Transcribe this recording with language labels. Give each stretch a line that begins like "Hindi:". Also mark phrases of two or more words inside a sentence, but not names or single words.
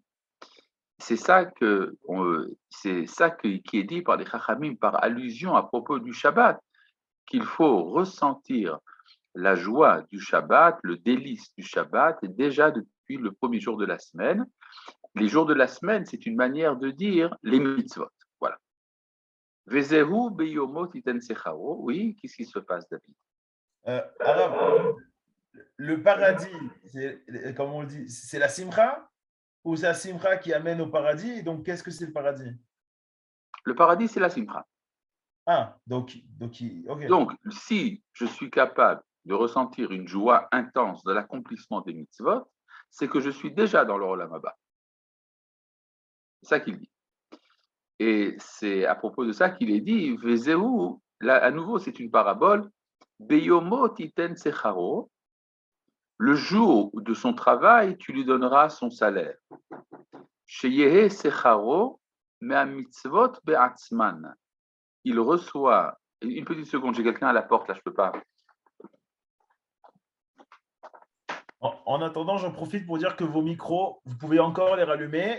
French: C'est ça qui est dit par les Chachamim, par allusion à propos du Shabbat, qu'il faut ressentir la joie du Shabbat, le délice du Shabbat, déjà depuis le premier jour de la semaine. Les jours de la semaine, c'est une manière de dire les mitzvot. Voilà.
Hebrew: וזהו ביומו תתן שכרו.
French: Oui, qu'est-ce qui se passe, David? Alors, le paradis, comme on le dit, c'est la simcha ou c'est la simcha qui amène au paradis? Donc, qu'est-ce que c'est le paradis? Le paradis, c'est la simcha. Ah, donc, okay. Donc, si je suis capable de ressentir une joie intense de l'accomplissement des mitzvot, c'est que je suis déjà dans le
Hebrew: עולם הבא.
French: C'est ça qu'il dit. Et c'est à propos de ça qu'il est dit, Vezeu, là, à nouveau, c'est une parabole,
Hebrew: ביומו תתן שכרו,
French: le jour de son travail, tu lui donneras son salaire.
Hebrew: שיהיה שכרו, מהמצוות בעצמן.
French: Il reçoit Une petite seconde, j'ai quelqu'un à la porte, là, je ne peux pas. En attendant, j'en profite pour dire que vos micros, vous pouvez encore les rallumer.